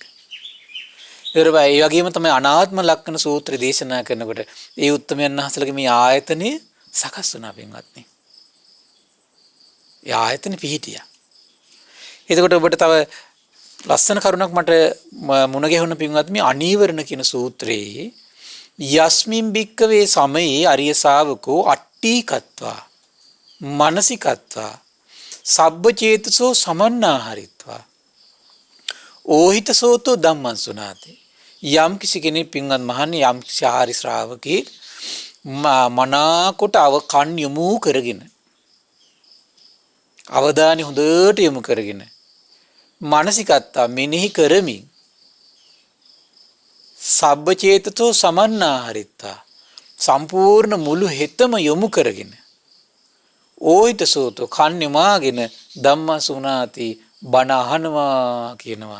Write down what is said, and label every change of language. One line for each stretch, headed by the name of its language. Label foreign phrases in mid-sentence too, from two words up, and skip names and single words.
Sinhala: ඒ වගේම තමයි අනාත්ම ලක්ෂණ සූත්‍රය දේශනා කරනකොට ඒ උත්තමයන් වහන්සේගේ මේ ආයතනය සකස් වුණා පින්වත්නි. ඒ ආයතන පිහිටියා. එතකොට ඔබට තව ලස්සන කරුණක් මට මුණ ගැහුණ පින්වත් මේ අනීවරණ කියන සූත්‍රයේ
Pali: යස්මින් භික්කවේ සමයේ අරිය ශාවකෝ අට්ඨීකත්වා මානසිකත්වා සබ්බචේතසෝ සමන්නාහරිත්වා ඕහිතසෝතෝ ධම්මං සුනාති.
Sinhala: යම් කිසි කෙනෙක් පින්වත් මහන්නේ යම් කිසි ආරි ශ්‍රාවකේ මනාකොට කන් යොමු කරගෙන අවධානය හොඳට යොමු කරගෙන මානසිකත්වා මෙනෙහි කරමින්
Pali: සබ්බචේතසෝ සමන්නාහරිත්වා
Sinhala: සම්පූර්ණ මුළු හිතම යොමු කරගෙන ඕහිතසෝතෝ කන් යොමාගෙන
Pali: ධම්මං සුනාති
Sinhala: බණ අහනවා කියනවා.